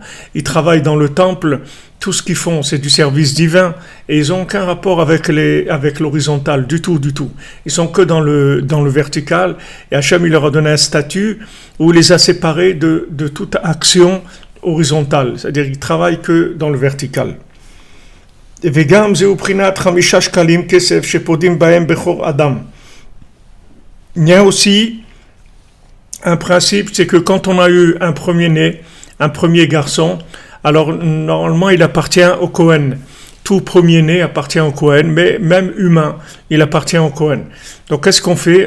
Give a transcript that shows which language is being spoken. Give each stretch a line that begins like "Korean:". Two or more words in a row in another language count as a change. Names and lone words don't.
French: Ils travaillent dans le temple, tout ce qu'ils font, c'est du service divin, et ils n'ont aucun rapport avec l'horizontal, du tout. Ils sont que dans le vertical, et Hachem, il leur a donné un statut où il les a séparés de toute action horizontale, c'est-à-dire qu'ils travaillent que dans le vertical.
Hebrew: וגם זהו בחינת 5 שקלים כסף שפודים בהם בכור אדם.
French: Il y a aussi un principe, c'est que quand on a eu un premier-né, un premier garçon, alors normalement il appartient au Kohen. Tout premier-né appartient au Kohen, mais même humain, il appartient au Kohen. Donc qu'est-ce qu'on fait?